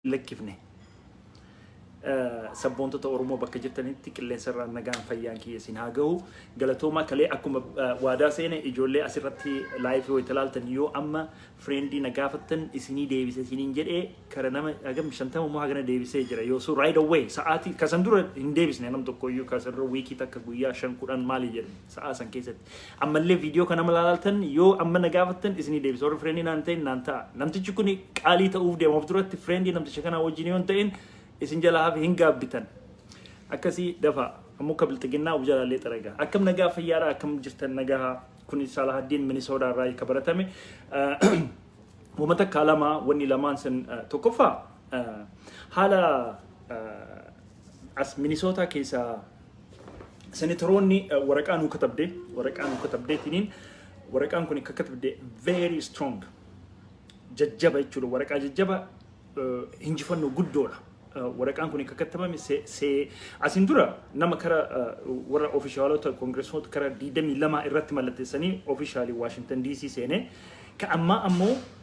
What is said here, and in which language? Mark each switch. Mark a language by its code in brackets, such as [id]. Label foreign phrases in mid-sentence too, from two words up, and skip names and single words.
[om] lakkifne sabboontoota Oromoo bakka jirtanitti qilleensa irraa nagaan fayyaan kiyya isin haa gahu galatooma kalee akkuma waadaa seene ijoollee asirratti live yoo ilaaltan yoo amma friendii nagaafattan isinii deebise isiniin jedhee kara nama agam 50 moo hagana deebisee jira yoo [en] so right away [om] sa'aati kasan dura hin deebisne nam tokko iyyuu kasan dura weekii takka guyyaa 5-10 maali jedhe sa'a san keessatti ammallee viidiyoo kana malaaltan yoo amma nagaafattan isinii deebise warri friendii naan ta'in naan ta'a namtichi kun qaalii ta'uuf deemuuf duratti friendii namticha kana wajjin yoo ta'in isin jalaa hin gaabbitan akkasii dafa ammoo kabiltiginnaa uf jalaalee xaragaa akkam nagaa fayyaadha akkam jirtan nagaa kun Salahaddin Minnesota irraa ka baratame wamata kalama wanni lamaan san tokkoffaa haala as Minnesota keessa senatoroonni waraqaa nu katabdeetiniin waraqaan kun akka katabde [en] very strong [om] jajjaba jechuudha waraqaa jajjaba hinjifannoo guddoodha waraqaan kun akka katabame se asin dura nama kara warra officialota congressmota kara 22 irratti mallatteessanii officially Washington DC seene ka amma ammoo